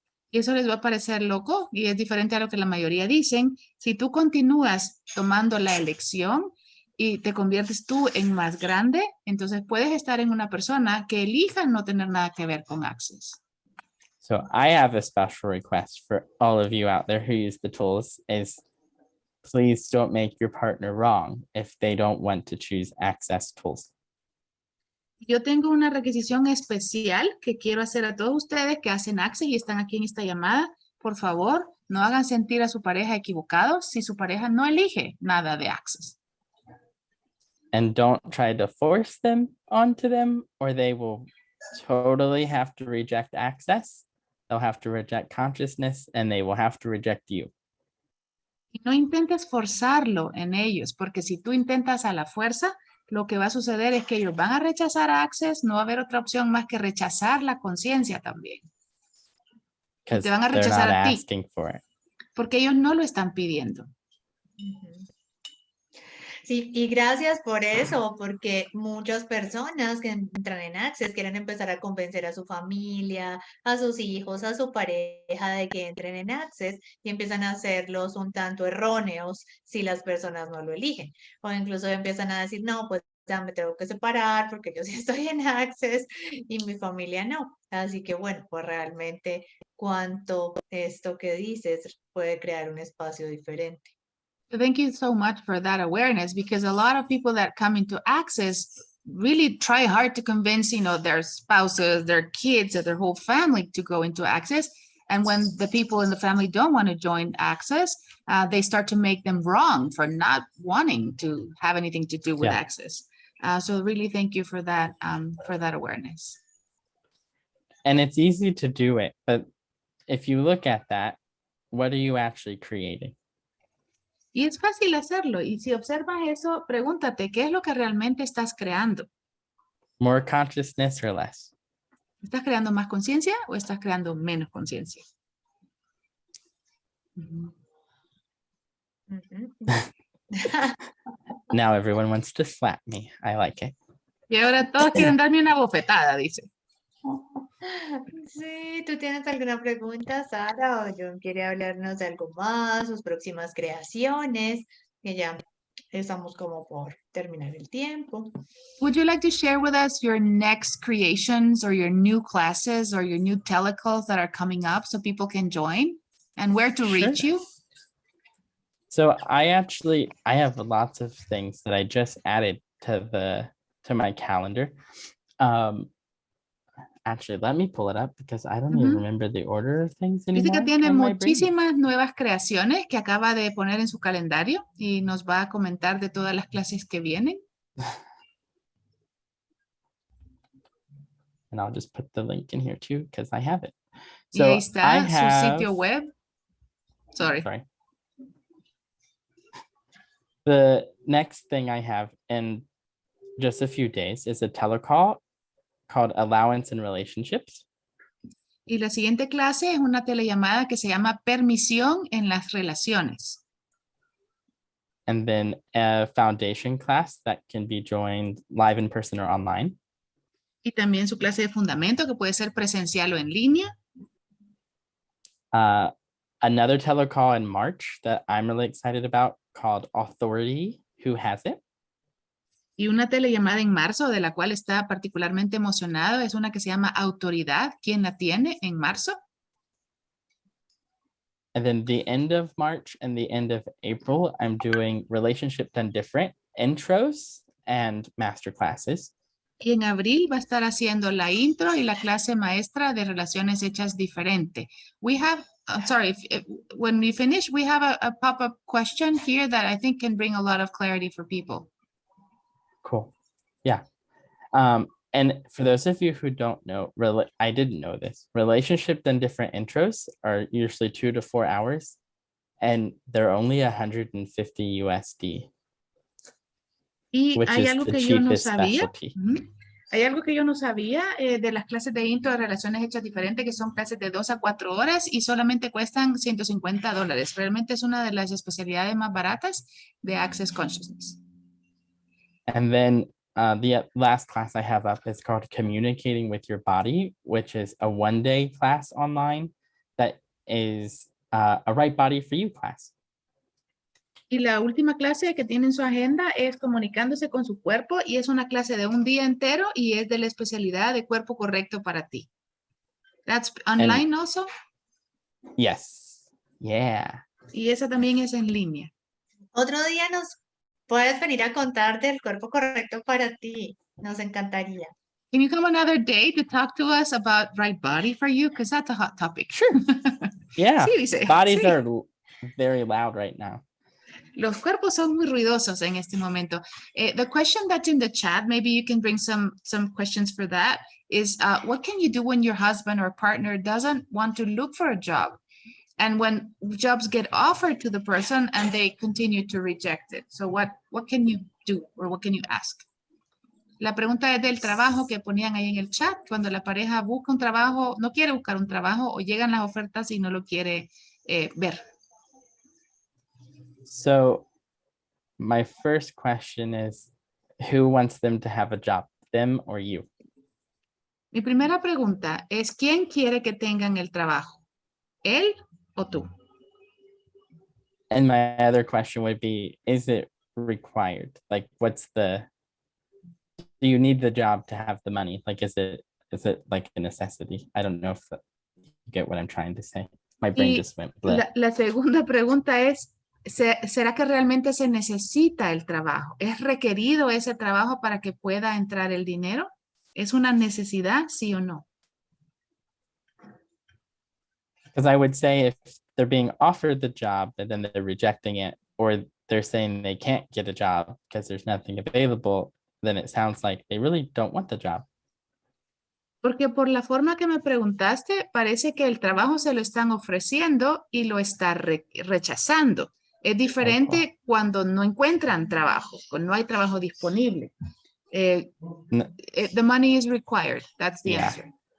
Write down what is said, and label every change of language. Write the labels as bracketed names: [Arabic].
[Spanish] Y eso les va a parecer loco y es diferente a lo que la mayoría dicen. Si tú continúas tomando la elección y te conviertes tú en más grande, entonces puedes estar en una persona que elija no tener nada que ver con access. [English] So I have a special request for all of you out there who use the tools is please don't make your partner wrong if they don't want to choose access tools. [Spanish] Yo tengo una requisición especial que quiero hacer a todos ustedes que hacen access y están aquí en esta llamada. Por favor, no hagan sentir a su pareja equivocados si su pareja no elige nada de access. [English] And don't try to force them onto them or they will totally have to reject access. They'll have to reject consciousness and they will have to reject you. [Spanish] Y no intentes forzarlo en ellos, porque si tú intentas a la fuerza, lo que va a suceder es que ellos van a rechazar access, no va a haber otra opción más que rechazar la conciencia también. [English] Because [Spanish] Te van a [English] they're [Spanish] rechazar [English] not [Spanish] a ti, [English] asking for it. [Spanish] porque ellos no lo están pidiendo. Sí, y gracias por eso, porque muchas personas que entran en Access quieren empezar a convencer a su familia, a sus hijos, a su pareja de que entren en Access y empiezan a hacerlos un tanto erróneos si las personas no lo eligen. O incluso empiezan a decir, no, pues ya me tengo que separar porque yo sí estoy en Access y mi familia no. Así que bueno, pues realmente cuánto esto que dices puede crear un espacio diferente. [English] Thank you so much for that awareness, because a lot of people that come into access really try hard to convince, their spouses, their kids, or their whole family to go into access. And when the people in the family don't want to join access, they start to make them wrong for not wanting to have anything to do with access. So really thank you for that awareness. And it's easy to do it, but if you look at that, what are you actually creating? [Spanish] Y es fácil hacerlo. Y si observas eso, pregúntate, ¿qué es lo que realmente estás creando? [English] More consciousness or less? [Spanish] ¿Estás creando más conciencia o estás creando menos conciencia? [English] Now everyone wants to slap me. I like it. [Spanish] Y ahora todos quieren darme una bofetada, dice. Sí, ¿tú tienes alguna pregunta, Sara? ¿O John quiere hablarnos de algo más, sus próximas creaciones? Que ya estamos como por terminar el tiempo. [English] Would you like to share with us your next creations or your new classes or your new telecalls that are coming up so people can join and where to reach you? So I have lots of things that I just added to my calendar. Actually, let me pull it up because I don't even remember the order of things anymore. [Spanish] Dice que tiene muchísimas nuevas creaciones que acaba de poner en su calendario y nos va a comentar de todas las clases que vienen. [English] And I'll just put the link in here too because I have it. [Spanish] Y [English] So [Spanish] ahí está su sitio web. [English] Sorry. The next thing I have in just a few days is a telecall called Allowance in Relationships. [Spanish] Y la siguiente clase es una telellamada que se llama Permisión en las Relaciones. [English] And then a foundation class that can be joined live in person or online. [Spanish] Y también su clase de fundamento que puede ser presencial o en línea. [English] Another telecall in March that I'm really excited about called Authority, Who Has It? [Spanish] Y una telellamada en marzo de la cual está particularmente emocionado es una que se llama Autoridad, ¿quién la tiene en marzo? [English] And then the end of March and the end of April, I'm doing Relationship Done Different intros and master classes. [Spanish] Y en abril va a estar haciendo la intro y la clase maestra de Relaciones Hechas Diferente. [English] We have, when we finish, we have a pop-up question here that I think can bring a lot of clarity for people. Cool. Yeah. And for those of you who don't know, I didn't know this. Relationship and different intros are usually 2 to 4 hours, and they're only 150 USD, [Spanish] Y [English] which [Spanish] hay [English] is [Spanish] algo [English] the [Spanish] que yo no [English] cheapest [Spanish] sabía. [English] specialty. [Spanish] Hay algo que yo no sabía de las clases de intro de relaciones hechas diferente, que son clases de 2 a 4 horas y solamente cuestan $150. Realmente es una de las especialidades más baratas de Access Consciousness. [English] And then the last class I have up is called Communicating with Your Body, which is a 1-day class online that is a right body for you class. [Spanish] Y la última clase que tiene en su agenda es comunicándose con su cuerpo y es una clase de un día entero y es de la especialidad de cuerpo correcto para ti. [English] That's online also. Yes. Yeah. [Spanish] Y esa también es en línea. Otro día nos puedes venir a contar del cuerpo correcto para ti. Nos encantaría. [English] Can you come another day to talk to us about right body for you? Because that's a hot topic. Sure. Yeah. [Spanish] Sí, dice. [English] Bodies [Spanish] Sí. [English] are very loud right now. [Spanish] Los cuerpos son muy ruidosos en este momento. [English] The question that's in the chat, maybe you can bring some questions for that, is what can you do when your husband or partner doesn't want to look for a job? And when jobs get offered to the person and they continue to reject it. So what can you do or what can you ask? [Spanish] La pregunta es del trabajo que ponían ahí en el chat. Cuando la pareja busca un trabajo, no quiere buscar un trabajo o llegan las ofertas y no lo quiere ver. [English] So my first question is, who wants them to have a job, them or you? [Spanish] Mi primera pregunta es, ¿quién quiere que tengan el trabajo? ¿Él o tú? [English] And my other question would be, is it required? Like, do you need the job to have the money? Like, is it like a necessity? I don't know if you get what I'm trying to say. My brain just went blank. [Spanish] La segunda pregunta es, ¿será que realmente se necesita el trabajo? ¿Es requerido ese trabajo para que pueda entrar el dinero? ¿Es una necesidad, sí o no? [English] Because I would say if they're being offered the job and then they're rejecting it, or they're saying they can't get a job because there's nothing available, then it sounds like they really don't want the job. [Spanish] Porque por la forma que me preguntaste, parece que el trabajo se lo están ofreciendo y lo está rechazando. Es diferente cuando no encuentran trabajo, cuando no hay trabajo disponible. [English] The money is required. That's the answer.